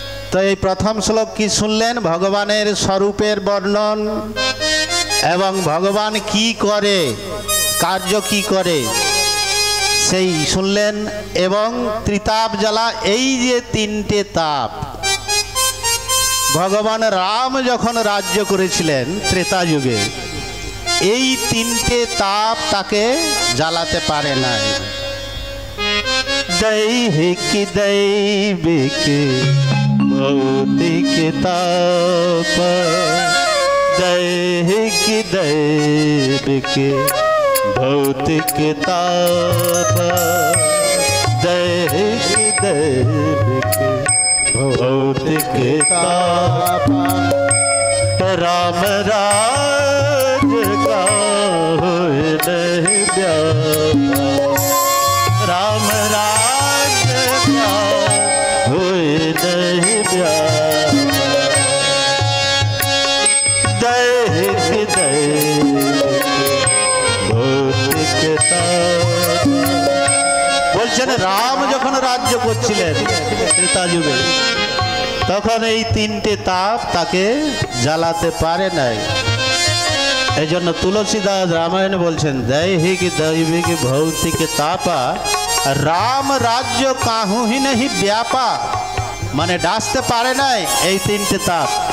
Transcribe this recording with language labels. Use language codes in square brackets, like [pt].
[bn] তো এই প্রথম শ্লোক কি শুনলেন? ভগবানের স্বরূপের বর্ণন এবং ভগবান কি করে, কার্য কি করে সেই শুনলেন। এবং ত্রিতাপ জ্বালা, এই যে 3টে তাপ, ভগবান রাম যখন রাজ্য করেছিলেন ত্রেতা যুগে, এই 3টে তাপ তাকে জ্বালাতে পারে নাই। [hi] दैहिक दैविक भौतिक ताप, दैहिक दैविक भौतिक ताप, दैहिक दैविक भौतिक ताप, राम राज का होए नहीं व्यापा, राम राज का होए नहीं व्यापा, दैहिक दैविक भौतिक ताप। [bn] বলছেন রাম যখন রাজ্য করছিলেন ত্রেতা যুগে, তখন এই 3টে তাপ তাকে জ্বালাতে পারে নাই। এই জন্য তুলসীদাস রামায়ণ বলছেন, [hi] दैहिक दैविक भौतिक तापा রাম রাজ্য কাহু হি নেহি ব্যাপা, [bn] মানে ডাসতে পারে নাই এই 3টে তাপ।